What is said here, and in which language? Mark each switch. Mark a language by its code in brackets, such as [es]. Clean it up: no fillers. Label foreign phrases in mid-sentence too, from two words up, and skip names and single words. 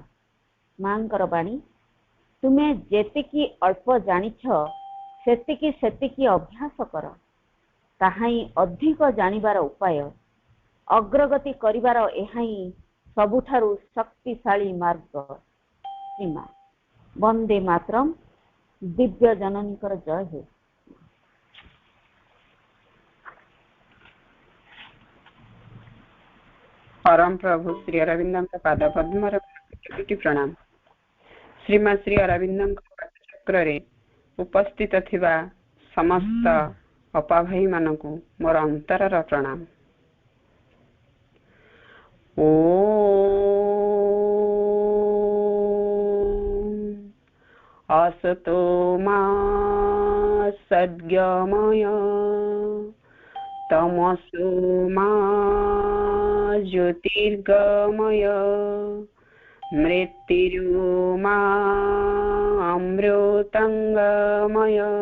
[or] ମାଙ୍କର ବାଣୀ, ତୁମେ ଯେତିକି ଅଳ୍ପ ଜାଣିଛ ସେତିକି ସେତିକି ଅଭ୍ୟାସ କର, ତାହାହିଁ ଅଧିକ ଜାଣିବାର ଉପାୟ। ଅଗ୍ରଗତି କରିବାର ଏହାହିଁ ସବୁଠାରୁ ଶକ୍ତିଶାଳୀ ମାର୍ଗ। ସୀମା ବନ୍ଦେ ମାତରମ। ଦିବ୍ୟ ଜନନୀଙ୍କର ଜୟ ହେଉ। ପରମ ପ୍ରଭୁ ଶ୍ରୀ ଅରବିନ୍ଦ ପାଦ ପଦ୍ମ ପ୍ରଣାମ। ଶ୍ରୀମା ଶ୍ରୀ ଅରବିନ୍ଦ ପାଠଚକ୍ର ରେ ଉପସ୍ଥିତ ଥିବା ସମସ୍ତ ଅପା ଭାଇ ମାନଙ୍କୁ ମୋର ଅନ୍ତରର ପ୍ରଣାମ। [sa] असतो मा सद्गमय तमसो मा ज्योतिर्गमय मृत्युर्मा अमृतंगमय।